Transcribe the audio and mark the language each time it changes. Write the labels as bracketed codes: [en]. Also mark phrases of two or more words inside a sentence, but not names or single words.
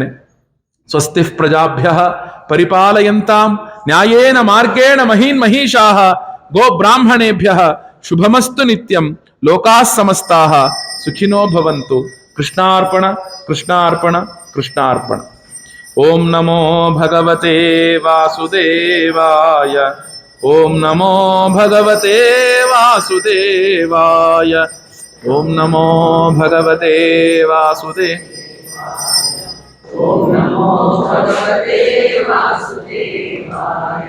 [sa] ಸ್ವಸ್ತಿ ಪ್ರಜಾಭ್ಯ ಪರಿಪಾಲಯಂತಾಂ ನ್ಯಾಯೇನ ಮಾರ್ಗೇಣ ಮಹೀನ್ ಮಹಿಷಾಃ ಗೋ ಬ್ರಾಹ್ಮಣೇಭ್ಯ ಶುಭಮಸ್ತು ನಿತ್ಯಂ ಲೋಕಾಃ ಸಮಸ್ತಾಃ ಸುಖಿನೋ ಭವಂತು. ಕೃಷ್ಣಾರ್ಪಣ ಕೃಷ್ಣಾರ್ಪಣ ಕೃಷ್ಣಾರ್ಪಣ. ಓಂ ನಮೋ ಭಗವತೆ ವಾಸುದೇವಾಯ. ಓಂ ನಮೋ ಭಗವತೆ ವಾಸುದೇವಾಯ. ಓಂ ನಮೋ ಭಗವತೆ ವಾಸುದೇವಾಯ. ಓಂ ನಮೋ ಭಗವತೆ ವಾಸುದೇವಾಯ.